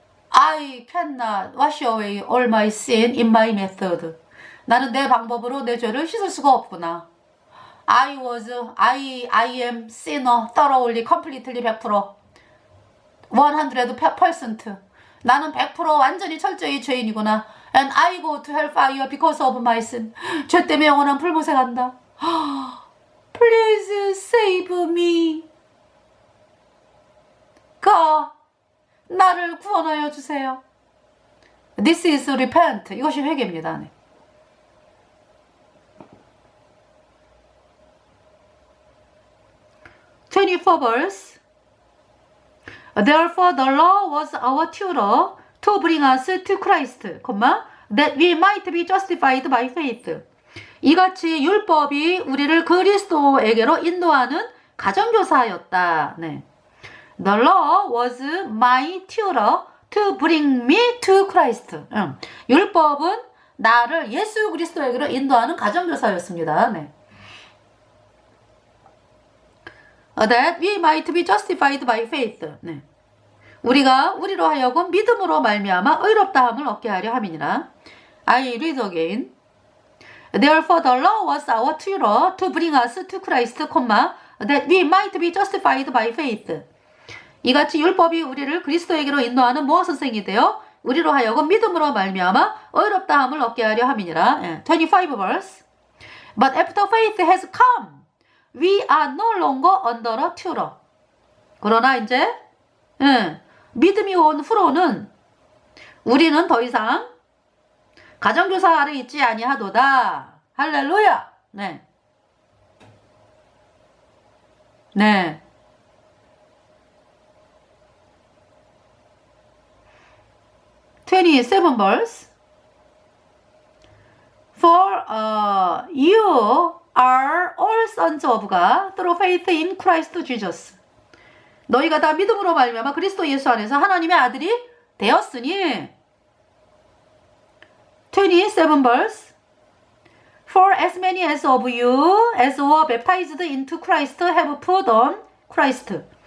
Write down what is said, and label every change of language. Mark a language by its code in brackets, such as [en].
[en] I cannot wash away all my sin in my method. [ko] 나는 내 방법으로 내 죄를 씻을 수가 없구나. [en] I am sinner thoroughly, completely 100%. 100%. [ko] 나는 100% 완전히 철저히 죄인이구나. [en] And I go to hellfire because of my sin. [ko] 죄 때문에 영원한 불못에 간다. [en] Please save me. [ko] God, 나를 구원하여 주세요. [en] This is repent. [ko] 이것이 회개입니다. 네. [en] (24) verse. Therefore the law was our tutor to bring us to Christ, that we might be justified by faith. [ko] 이같이 율법이 우리를 그리스도에게로 인도하는 가정교사였다. 네. [en] The law was my tutor to bring me to Christ. [ko] 율법은 나를 예수 그리스도에게로 인도하는 가정교사였습니다. 네. [en] That we might be justified by faith. [ko] 네. 우리로 하여금 믿음으로 말미암아 의롭다함을 얻게 하려 함이니라. [en] I read again. Therefore the law was our tutor to bring us to Christ, that we might be justified by faith. [ko] 이같이 율법이 우리를 그리스도에게로 인도하는 모아 선생이 되어 우리로 하여금 믿음으로 말미암아 의롭다함을 얻게 하려 함이니라. [en] 25 verse. But after faith has come, we are no longer under a tutor. [ko] 그러나 이제 믿음이 온 후로는 우리는 더 이상 가정교사 아래 있지 아니하도다. 할렐루야. 네. 네. [en] (27) verse. For you are all sons of God through faith in Christ Jesus. [ko] 너희가 다 믿음으로 말미암아 그리스도 예수 안에서 하나님의 아들이 되었으니. [en] 27 verse. For as many as of you as were baptized into Christ have put on Christ.